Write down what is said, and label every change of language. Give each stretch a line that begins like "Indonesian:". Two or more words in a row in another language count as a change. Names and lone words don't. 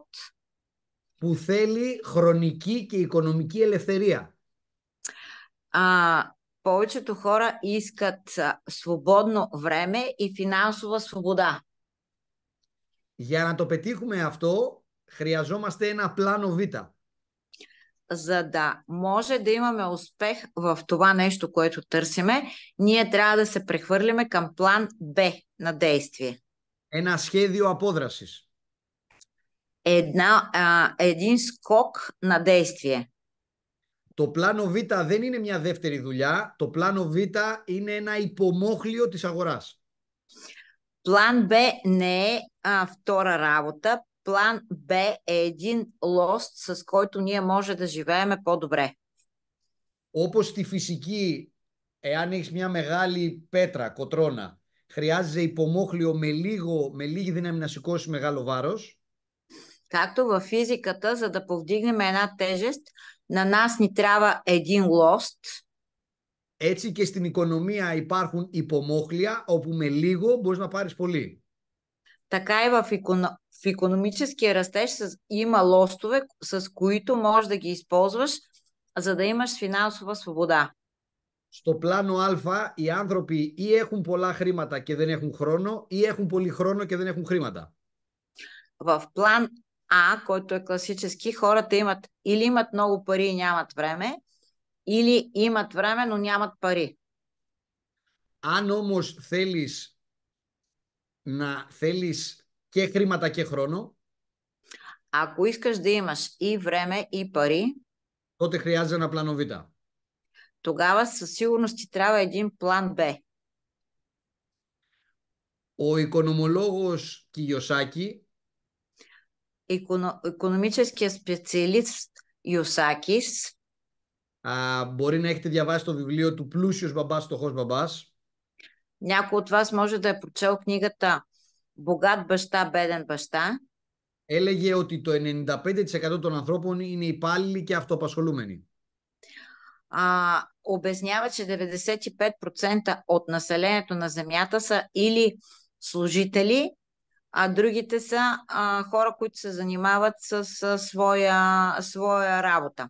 Greek: Που θέλει χρονική και οικονομική ελευθερία.
Bulgarian: Повечето хора искат свободно време и финансова свобода.
Greek: Για να το πετύχουμε αυτό, χρειαζόμαστε ένα πλάνο Β.
Bulgarian: За да може да имаме успех в това нещо, което търсиме, ние трябва да се прехвърлиме към план Б на действие.
Greek: Ένα σχέδιο απόδρασης.
Bulgarian: Един скок на действие.
Greek: Το πλάνο Β δεν είναι μια δεύτερη δουλειά. Το πλάνο Β είναι ένα υπομόχλιο της αγοράς.
Bulgarian: План Б не е втора работа. План Б е един лост, с който ние може да живееме по-добре.
Greek: Όπως στη φυσική, εάν έχεις μια μεγάλη πέτρα, κοτρώνα, χρειάζεται υπομόχλιο με λίγη δύναμη να σηκώσει μεγάλο βάρος.
Bulgarian: Както във физиката, за да повдигнем една тежест, на нас ни трябва един лост.
Greek: Έτσι και στην οικονομία υπάρχουν υπομόχλια, όπου με λίγο μπορείς να πάρεις πολύ.
Bulgarian: Така и в икономическия растеж има лостове, с които можеш да ги използваш, за да имаш финансова свобода.
Greek: Στο πλάνο Α, οι άνθρωποι ή έχουν πολλά χρήματα και δεν έχουν χρόνο, ή έχουν πολύ χρόνο και δεν έχουν χρήματα.
Bulgarian: В план А, който е класически, хората или имат много пари и нямат време, или имат време, но нямат пари.
Greek: Αν όμως θέλεις και χρήματα και χρόνο,
Bulgarian: Ако искаш да имаш и време, и пари,
Greek: τότε χρειάζεται ένα πλάνο Β.
Bulgarian: тогава със сигурност ти трябва един план Б.
Greek: Ο οικονομολόγος Κιγιοσάκη
Bulgarian: Икономическия специалист Ιωσάκης,
Greek: μπορεί να έχετε διαβάσει το βιβλίο του «Πλούσιος μπαμπάς, φτωχός μπαμπάς».
Bulgarian: Някой от вас може да е прочел книгата Богат баща, беден баща.
Greek: Έλεγε ότι το 95% των ανθρώπων είναι υπάλληλοι και αυτοαπασχολούμενοι.
Bulgarian: Обяснява, че 95% от населението на Земята са или служители, а другите са хора, които се занимават с своя работа.